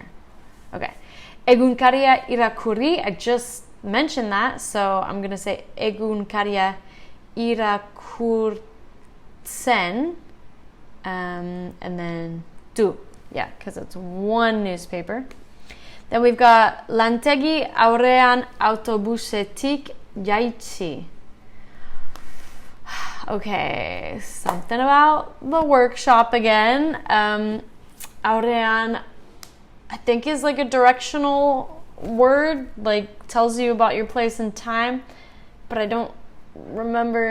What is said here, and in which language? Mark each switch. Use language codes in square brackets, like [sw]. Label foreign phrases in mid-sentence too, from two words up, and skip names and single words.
[eu] Okay. Egunkaria irakuri. [en] I just mentioned that, so I'm going to say [eu] Egunkaria irakursen. [en] And then du. Yeah, because it's one newspaper. Then we've got [eu] Lantegi aurean autobusetik jaichi. [en] Okay, something about the workshop again. Aurean, I think, is like a directional word, like tells you about your place and time, but I don't remember.